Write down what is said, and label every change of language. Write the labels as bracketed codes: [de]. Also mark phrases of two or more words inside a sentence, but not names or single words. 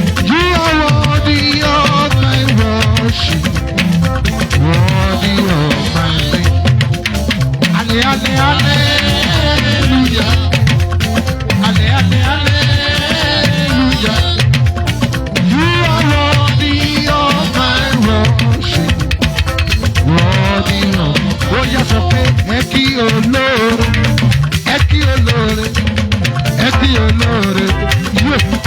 [en] You are worthy of my worship, worthy of my praise. Alle-, alle-, hallelujah. Alle-, alle-, hallelujah. You are worthy of my worship, worthy of. [yo] Ó yá, sọ pé, "Ẹ kí olóore, ẹ kí olóore, ẹ kí olóore." Yóò.